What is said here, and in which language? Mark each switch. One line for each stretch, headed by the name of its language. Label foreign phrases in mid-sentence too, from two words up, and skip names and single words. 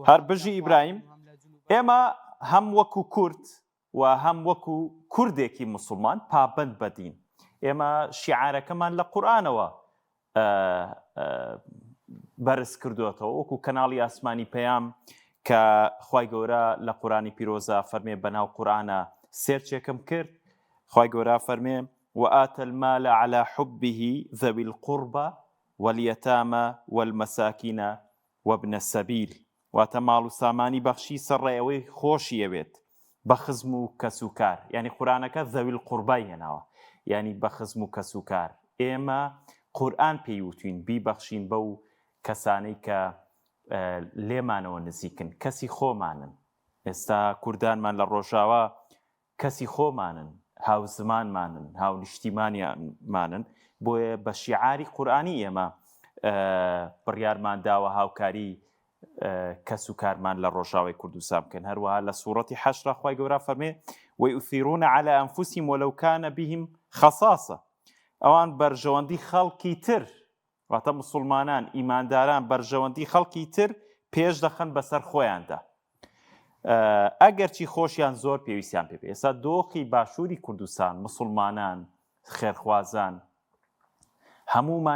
Central Kurdish: هەر بژی ئیبراهیم ئێمە هەم وەکو کورد و هەم وەکو کوردێکی مسلمان پابند بەدین ئێمە شیعارەکەمان لە قورئانەوە بەرز کردوێتەوە وەکو کەناڵی ئاسمانی پەیام کە خوای گەورە لە قورئانی پیرۆزە فەرمێ بەناو قورئانە سێرچێکم کرد خوای گەورە فەرمێ
Arabic: وآتى المال على حبه ذوي القربى واليتامى والمساكين وابن السبيل
Central Kurdish: واتە ماڵ و سامانی بەخشی سەرڕێەوەی خۆشیەوێت بە خزم و کەسوکار یعنی قورئانەکە
Arabic: ذوي القربى
Central Kurdish: هێناوە یعنی بە خزم و کەسوکار ئێمە قورئان پێیوتین بیبەخشین بەو کەسانەی کە لێمانەوە نزیکن کەسی خۆمانن ئێستا کوردانمان لە ڕۆژاوە کەسی خۆمانن هاو زمانمانن هاو نیشتیمانیانمانن بۆیە بە شیعاری قورئانی ئێمە بڕیارمان داوە هاوکاری کەس و کارمان لە ڕۆژاوی کوردستان بکەن هەروەها لە سوورەتی حەشر خوای گەورە فەرمێ
Arabic: ويؤثرون على أنفسهم ولو كان بهم خصاصة
Central Kurdish: ئەوان بەرژەوەندی خەڵکی تر واتە مسلمانان ئیمانداران بەرژەوەندی خەڵکی تر پێش دەخەن بەسەر خۆیاندا ئەگەرچی خۆشیان زۆر پێویستیان پێ ئێستا دۆخی باشووری کوردستان مسلمانان خێرخوازان هەمومان